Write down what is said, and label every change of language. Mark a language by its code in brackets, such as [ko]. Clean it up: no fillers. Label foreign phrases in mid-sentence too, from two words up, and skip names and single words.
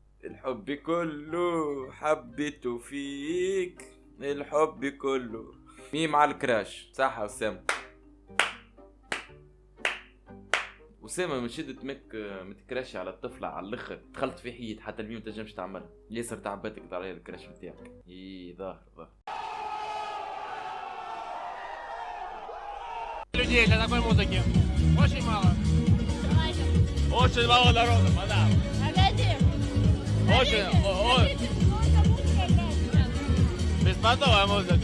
[ar] الحب كله حبيته فيك، الحب كله. ميم على الكراش، صح يا أسامة؟ أسامة من شدة متكراشي على الطفلة على الآخر، دخلت في حيط حتى الميم متنجمش تعملها، ياسر تعبتك على الكراش نتاعك. ظاهر. [ru] Людей для такой музыки очень мало. Очень мало народу, мадам. Погоди. Очень, Скажите, сколько музыка играет сейчас? беспонтовая музыка.